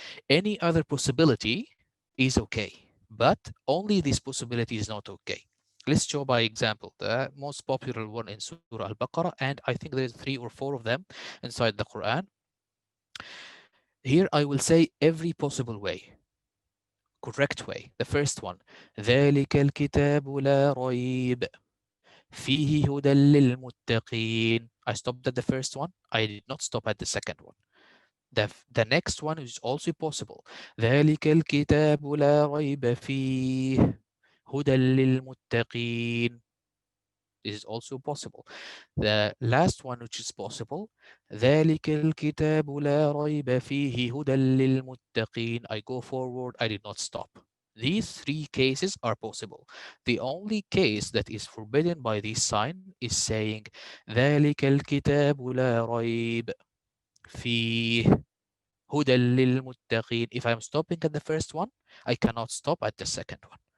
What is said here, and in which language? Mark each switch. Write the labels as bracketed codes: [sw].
[en] Any other possibility is okay, but only this possibility is not okay. Let's show by example. The most popular one in Surah Al-Baqarah, and I think there's 3 or 4 of them inside the Quran. Here I will say every possible way, correct way. The first one, [ar] ذلك الكتاب لا ريب فيه هدى للمتقين. [en] I stopped at the first one. I did not stop at the second one. The next one is also possible. [ar] ذلك الكتاب لا ريب فيه هدى للمتقين. [en] This is also possible. The last one which is possible, [ar] ذلك الكتاب لا ريب فيه هدى للمتقين. [en] I go forward, I did not stop. These 3 cases are possible. The only case that is forbidden by this sign is saying [ar] ذلك الكتاب لا ريب فيه هدى للمتقين. [en] If I'm stopping at the first one, I cannot stop at the second one.